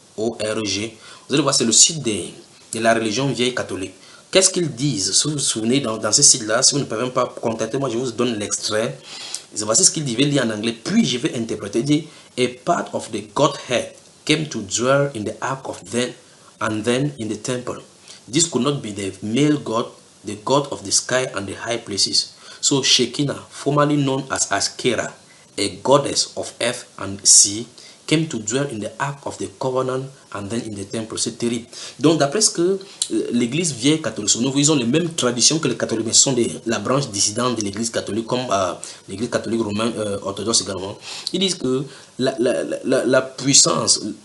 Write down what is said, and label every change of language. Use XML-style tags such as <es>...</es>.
<fr>Vous allez voir, c'est le site de la religion vieille catholique. Qu'est-ce qu'ils disent? Si vous vous souvenez, dans ce site-là, si vous ne pouvez même pas contacter, moi je vous donne l'extrait. Voici ce qu'il dit, je vais lire en anglais, puis je vais interpréter. Il dit,</fr> <en>a part of the Godhead came to dwell in the ark of them, and then in the temple. This could not be the male God, the God of the sky and the high places. So Shekinah, formerly known as Ashkera, a goddess of earth and sea, came to dwell in the ark of the covenant and then in the temple.</en> <fr>C'est terrible. Donc d'après ce que l'église vieille catholique, ils ont les mêmes traditions que les catholiques, mais ce sont la branche dissidente de l'église catholique, comme l'église catholique romaine orthodoxe également. Ils disent que la puissance,</fr>